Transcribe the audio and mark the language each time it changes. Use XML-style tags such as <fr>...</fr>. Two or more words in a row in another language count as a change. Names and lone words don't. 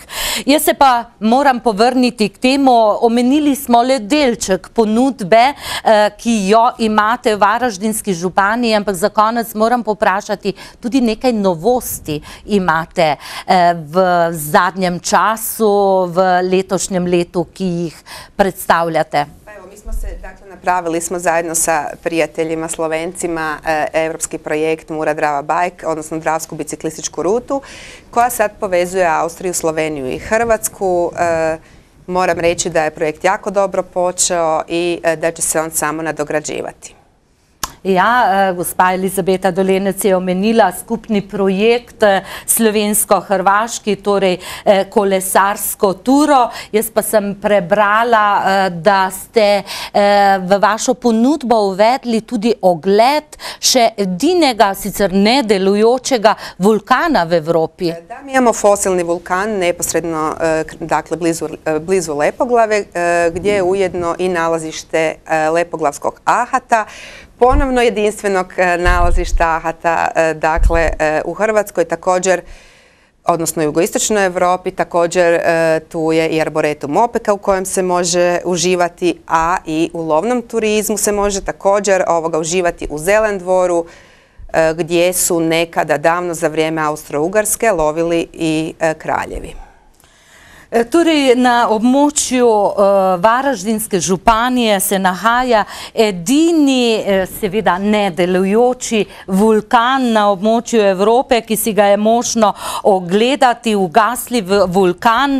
<sl>Jaz se pa moram povrniti k temu, omenili smo le delček ponudbe, ki jo imate v Varaždinski županiji, ampak za konec moram poprašati, tudi nekaj novosti imate v zadnjem času, v letošnjem letu, ki jih predstavljate.</sl> <hr>Mi smo se, dakle, napravili smo zajedno sa prijateljima Slovencima evropski projekt Mura-Drava Bike, odnosno Dravsku biciklističku rutu, koja sad povezuje Austriju, Sloveniju i Hrvatsku. Moram reći da je projekt jako dobro počeo i da će se on samo nadograđivati.</hr> <sl>Ja, gospa Elizabeta Dolenec je omenila skupni projekt slovensko-hrvaški, torej kolesarsko turo. Jaz pa sem prebrala, da ste v vašo ponudbo uvedli tudi ogled še edinega, sicer nedelujočega vulkana v Evropi.</sl> <hr>Da, mi imamo fosilni vulkan neposredno, dakle, blizu Lepoglave, gdje je ujedno i nalazište lepoglavskog ahata, ponovno jedinstvenog nalazišta ahata, dakle, u Hrvatskoj također odnosno jugoistočnoj Europi. Također tu je i Arboretum Opeka u kojem se može uživati, a i u lovnom turizmu se može također uživati u Zelendvoru, gdje su nekada davno za vrijeme Austro-Ugarske lovili i kraljevi.</hr> <sl>Torej, na območju Varaždinske županije se nahaja edini, seveda nedelujoči vulkan na območju Evrope, ki si ga je možno ogledati, ugasljiv vulkan.</sl>